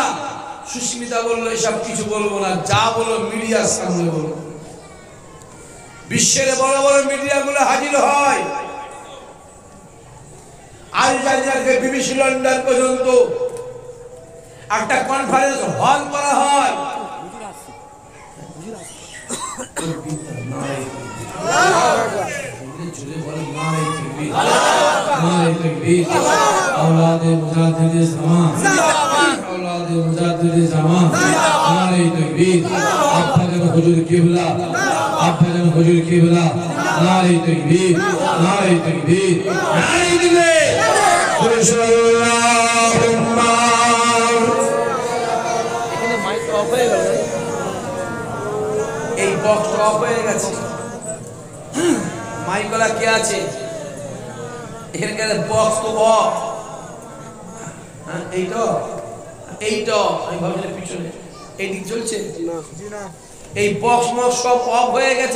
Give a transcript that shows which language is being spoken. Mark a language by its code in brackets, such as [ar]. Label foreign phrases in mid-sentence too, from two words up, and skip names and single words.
[bn] সুস্মিতা বলল, এসব কিছু বলবো না, যা বলো মিডিয়ার সামনে বলবো। বিশ্বের বড় বড় মিডিয়া গুলো হাজির হয়, আল জাজিরা থেকে বিবিসি লন্ডন পর্যন্ত একটা কনফারেন্স হল করা হয়। [ur] اولادِ مجاہدِ زمان، اولادِ مجاہدِ زمان، نعرۂ تکبیر. ابّاجان حضور قبلہ، نعرۂ تکبیر، نعرۂ تکبیر، نعرۂ تکبیر. अल्लाहुम्मा। [bn] এখানে মাইক অফ হয়ে গেল, এই বক্স অফ হয়ে গেছে। মাইকলা কে আছে? এখানে বক্স তো অফ। হ্যাঁ, এইটা আমি ভাবছিলাম পিছনে এই দিক চলছে না, এই বক্স মক্স সব অফ হয়ে গেছে।